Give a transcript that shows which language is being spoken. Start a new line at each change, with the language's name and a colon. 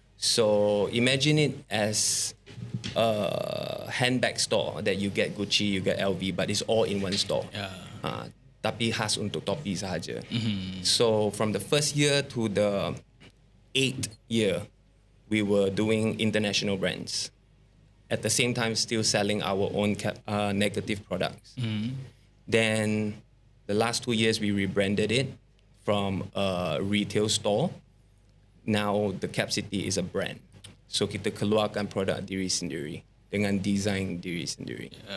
English: So imagine it as a handbag store that you get Gucci, you get LV, but it's all in one store. Yeah.
Malay: Tapi khas untuk topi sahaja.
English: So from the first year to the 8th year, we were doing international brands. At the same time, still selling our own negative products. Then the last 2 years, we rebranded it from a retail store. Now the Cap City is a brand.
Malay: So kita keluarkan produk diri sendiri dengan design diri sendiri.